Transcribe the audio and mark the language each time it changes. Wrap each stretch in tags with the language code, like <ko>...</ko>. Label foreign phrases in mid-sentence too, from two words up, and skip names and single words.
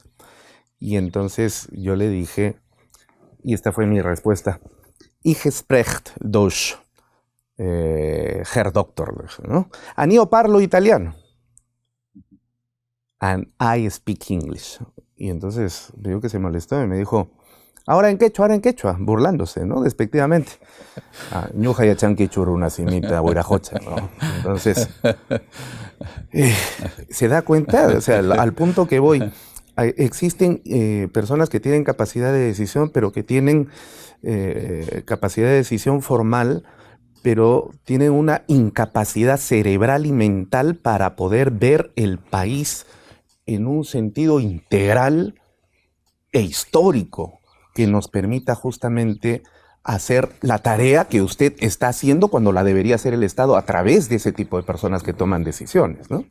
<es>Y entonces yo le dije, y esta fue mi respuesta:</es> <de>Ich spreche Deutsch, Herr Doctor,</de> <es>¿no?</es> <it>Anio parlo italiano.</it> <en>and I speak English.</en> <es>Y entonces vio que se molestó y me dijo, ahora en quechua, burlándose, ¿no? Despectivamente.</es> <qu>Ñuja yachan quechua una simita, huirajocha,</qu> <es>¿no? Entonces, se da cuenta, o sea, al punto que voy, existen personas que tienen capacidad de decisión, pero que tienen capacidad de decisión formal, pero tienen una incapacidad cerebral y mental para poder ver el país en un sentido integral e histórico que nos permita justamente hacer la tarea que usted está haciendo cuando la debería hacer el Estado a través de ese tipo de personas que toman decisiones, ¿no?</es>